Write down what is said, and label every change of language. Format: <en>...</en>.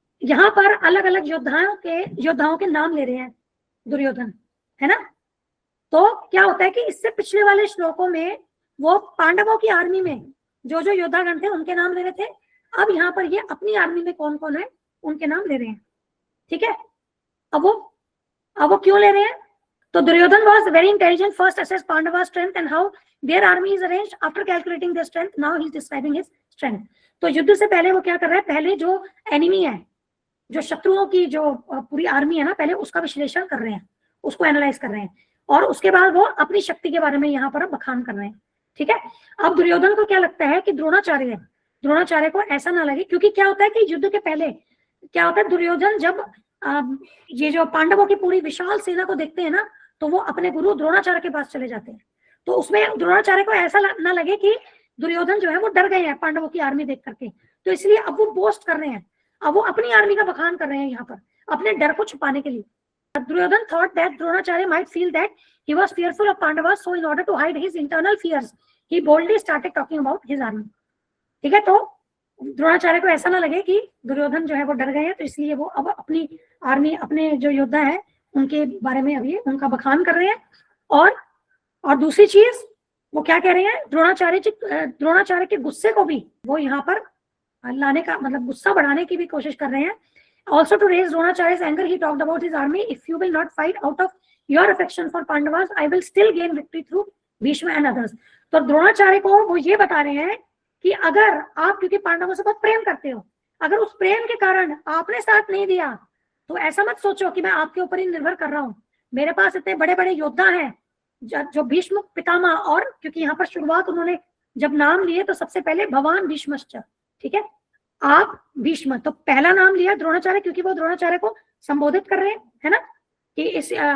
<hi>यहाँ पर अलग अलग योद्धाओं के नाम ले रहे हैं दुर्योधन, है ना। तो क्या होता है कि इससे पिछले वाले श्लोकों में वो पांडवों की आर्मी में जो जो योद्धागण थे उनके नाम ले रहे थे, अब यहाँ पर ये अपनी आर्मी में कौन कौन है उनके नाम ले रहे हैं। ठीक है, अब वो क्यों ले रहे हैं, तो</hi> <en>Duryodhan was very intelligent, first assessed Pandava's strength and how their army is arranged. After calculating their strength, now he is describing his strength.</en> <hi>तो युद्ध से पहले वो क्या कर रहा है, पहले जो एनिमी है, जो शत्रुओं की जो पूरी आर्मी है ना, पहले उसका विश्लेषण कर रहे हैं, उसको एनालाइज कर रहे हैं, और उसके बाद वो अपनी शक्ति के बारे में यहाँ पर बखान कर रहे हैं। ठीक है, अब दुर्योधन को क्या लगता है कि द्रोणाचार्य को ऐसा ना लगे, क्योंकि क्या होता है कि युद्ध के पहले क्या होता है, दुर्योधन जब ये जो पांडवों की पूरी विशाल सेना को देखते हैं ना, तो वो अपने गुरु द्रोणाचार्य के पास चले जाते हैं। तो उसमें द्रोणाचार्य को ऐसा ना लगे कि दुर्योधन जो है वो डर गए हैं पांडवों की आर्मी देख करके, तो इसलिए अब वो बोस्ट कर रहे हैं, अब वो अपनी आर्मी का बखान कर रहे हैं यहाँ पर अपने डर को छुपाने के लिए।</hi> <en>Duryodhan thought that Dronacharya might feel that he was fearful of Pandavas, so in order to hide his internal fears, he boldly started talking about his army.</en> <hi>ठीक है, तो द्रोणाचार्य को ऐसा ना लगे कि दुर्योधन जो है वो डर गए हैं, तो इसलिए वो अब अपनी आर्मी, अपने जो योद्धा है उनके बारे में अभी उनका बखान कर रहे हैं। और दूसरी चीज वो क्या कह रहे हैं, द्रोणाचार्य के गुस्से को भी वो यहाँ पर लाने का मतलब गुस्सा बढ़ाने की भी कोशिश कर रहे हैं।</hi> <en>Also to raise Dronacharya's anger, he talked about his army. If you will not fight out of your affection for Pandavas, I will still gain victory through Bhishma and others.</en> <hi>तो द्रोणाचार्य को वो ये बता रहे हैं कि अगर आप क्योंकि पांडवों से बहुत प्रेम करते हो, अगर उस प्रेम के कारण आपने साथ नहीं दिया तो ऐसा मत सोचो कि मैं आपके ऊपर ही निर्भर कर रहा हूँ। मेरे पास इतने बड़े बड़े योद्धा हैं जो भीष्म पितामह, और क्योंकि यहाँ पर शुरुआत उन्होंने जब नाम लिए तो सबसे पहले भगवान भीष्मश्च, ठीक है, आप भीष्म, तो पहला नाम लिया द्रोणाचार्य क्योंकि वो द्रोणाचार्य को संबोधित कर रहे हैं, है ना, कि इस</hi>